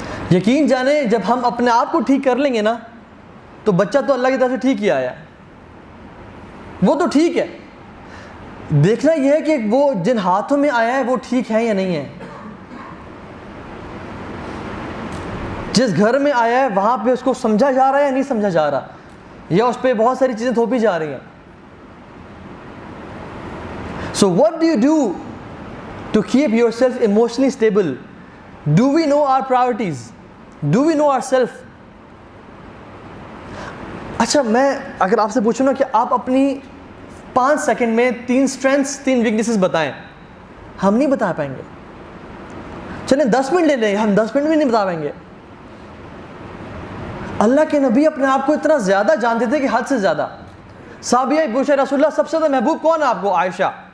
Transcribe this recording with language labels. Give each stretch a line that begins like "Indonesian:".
Urdu: یقین جانیں جب ہم اپنے آپ کو ٹھیک کر لیں گے نا تو بچہ تو اللہ کی طرف سے ٹھیک ہی آیا ہے, وہ تو ٹھیک ہے. دیکھنا یہ ہے کہ وہ جن ہاتھوں میں آیا ہے وہ ٹھیک ہے یا نہیں ہے. جس گھر میں آیا ہے وہاں پہ اس کو سمجھا جا رہا ہے یا نہیں سمجھا جا رہا, یا اس پہ بہت ساری چیزیں تھوپی جا رہی ہیں.
English: So what do you do to keep yourself emotionally stable? Do we know our priorities? Do we know ourselves?
Urdu: اچھا میں اگر آپ سے پوچھوں نا کہ آپ اپنی 5 سیکنڈ میں 3 اسٹرینتھس 3 ویکنیسز بتائیں, ہم نہیں بتا پائیں گے. چلیں 10 منٹ لے لیں, ہم 10 منٹ بھی نہیں بتا پائیں گے. اللہ کے نبی اپنے آپ کو اتنا زیادہ جانتے تھے کہ حد سے زیادہ. صحابیہ پوچھا رسول اللہ سب سے زیادہ محبوب کون ہے آپ کو؟ عائشہ.